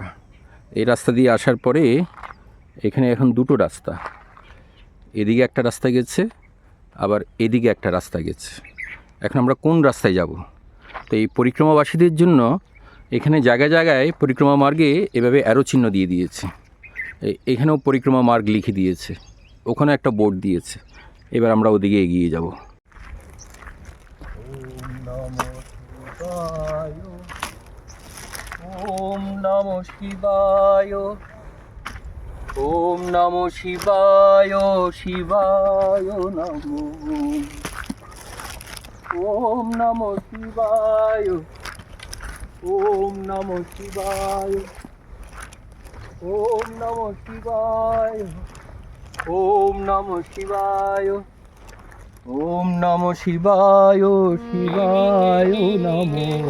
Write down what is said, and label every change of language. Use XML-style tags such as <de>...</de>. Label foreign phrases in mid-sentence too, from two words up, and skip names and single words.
<bn>এই রাস্তা দিয়ে আসার পরে এখানে এখন দুটো রাস্তা, এদিকে একটা রাস্তা গেছে, আবার এদিকে একটা রাস্তা গেছে। এখন আমরা কোন রাস্তায় যাব? তো এই পরিক্রমাবাসীদের জন্য এখানে জায়গায় জায়গায় পরিক্রমা মার্গে এভাবে অ্যারো চিহ্ন দিয়ে দিয়েছে। এখানেও পরিক্রমা মার্গ লিখে দিয়েছে, ওখানে একটা বোর্ড দিয়েছে। এবার আমরা ওদিকে এগিয়ে যাব।</bn> <sa>ওম নমো শিবায়, ওম নমো শিবায়, শিবায় নমো। ওম নমো শিবায়, ওম নমো শিবায়, ওম নমো শিবায়, ওম নমো শিবায়, ওম নমো শিবায়, শিবায় নমো।</sa>